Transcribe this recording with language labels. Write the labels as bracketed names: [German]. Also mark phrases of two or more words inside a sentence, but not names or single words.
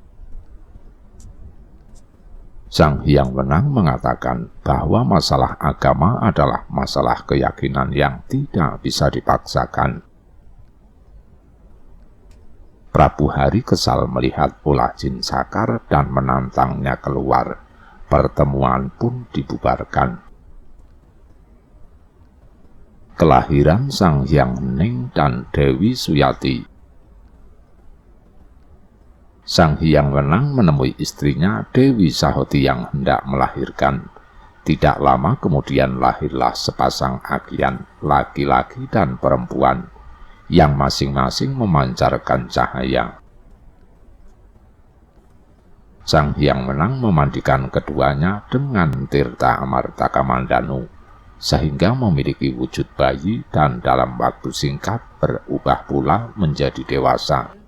[Indonesian] Sang Hyang Wenang mengatakan bahwa masalah agama adalah masalah keyakinan yang tidak bisa dipaksakan. Prabu Hari kesal melihat ulah Jin Sakar dan menantangnya keluar. Pertemuan pun dibubarkan. Kelahiran Sang Hyang Hening dan Dewi Suyati. Sang Hyang Wenang menemui istrinya Dewi Sahoti yang hendak melahirkan. Tidak lama kemudian lahirlah sepasang agian, laki-laki dan perempuan, yang masing-masing memancarkan cahaya. Sang Hyang Wenang memandikan keduanya dengan tirta Amarta Kamandanu, sehingga memiliki wujud bayi dan dalam waktu singkat berubah pula menjadi dewasa.